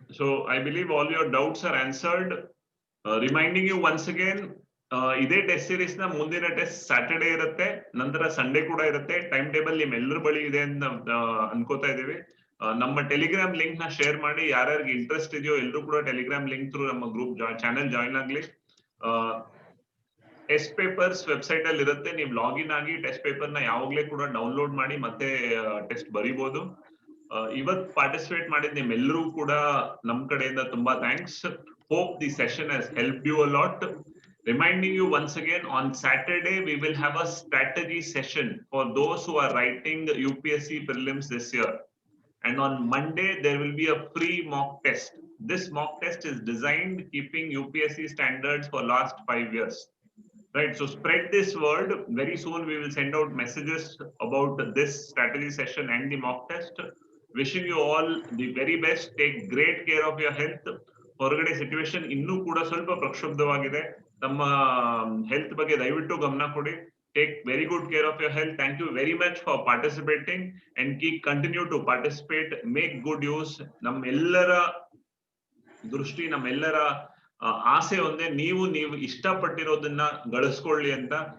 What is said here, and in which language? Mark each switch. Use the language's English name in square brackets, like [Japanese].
[English] So I believe all your doubts are answered. Reminding you once again, [Kannada] ಇದೇ test series ನ ಮುಂದಿನ test Saturday ಇರುತ್ತೆ, ನಂತರ Sunday ಕೂಡ ಇರುತ್ತೆ. ಟೈಮ್ ಟೇಬಲ್ ನಿಮ್ಮೆಲ್ಲರ ಬಳಿ ಇದೆ ಅಂತ ಅನ್ಕೋತಾ ಇದೀವಿ. ನಮ್ಮ ಟೆಲಿಗ್ರಾಮ್ ಲಿಂಕ್ ನ ಶೇರ್ ಮಾಡಿ, ಯಾರ್ಯಾರಿಗೆ ಇಂಟ್ರೆಸ್ಟ್ ಇದೆಯೋ ಎಲ್ಲರೂ ಕೂಡ ಟೆಲಿಗ್ರಾಮ್ ಲಿಂಕ್ ಥ್ರೂ ನಮ್ಮ ಗ್ರೂಪ್ ಚಾನೆಲ್ ಜಾಯಿನ್ ಆಗ್ಲಿ. ಟೆಸ್ಟ್ ಪೇಪರ್ಸ್ ವೆಬ್ಸೈಟ್ ಅಲ್ಲಿ ಇರುತ್ತೆ, ನೀವು ಲಾಗಿನ್ ಆಗಿ ಟೆಸ್ಟ್ ಪೇಪರ್ ನ ಯಾವಾಗ್ಲೇ ಕೂಡ ಡೌನ್ಲೋಡ್ ಮಾಡಿ ಮತ್ತೆ ಟೆಸ್ಟ್ ಬರೀಬಹುದು. ಇವತ್ ಪಾರ್ಟಿಸಿಪೇಟ್ ಮಾಡಿದ ನಿಮ್ಮೆಲ್ಲರೂ ಕೂಡ ನಮ್ ಕಡೆಯಿಂದ ತುಂಬಾ thanks. [English] Hope the session has help you a lot. Reminding you once again, on Saturday we will have a strategy session for those who are writing UPSC prelims this year. And on Monday there will be a free mock test. This mock test is designed keeping UPSC standards for last 5 years. Right, so spread this word. Very soon we will send out messages about this strategy session and the mock test. Wishing you all the very best. Take great care of your health. [Kannada] ಹೊರಗಡೆ situation ಇನ್ನೂ ಕೂಡ ಸ್ವಲ್ಪ ಪ್ರಕ್ಷುಬ್ಧವಾಗಿದೆ. ನಮ್ಮ health ಬಗ್ಗೆ ದಯವಿಟ್ಟು ಗಮನ ಕೊಡಿ. [English] Take very good care of your health. Thank you very much for participating and keep continue to participate. Make good use. [Kannada] ನಮ್ಮೆಲ್ಲರ ದೃಷ್ಟಿ, ನಮ್ಮೆಲ್ಲರ ಆಸೆ ಒಂದೇ, ನೀವು ಇಷ್ಟಪಟ್ಟಿರೋದನ್ನ ಗಳಿಸ್ಕೊಳ್ಳಿ ಅಂತ.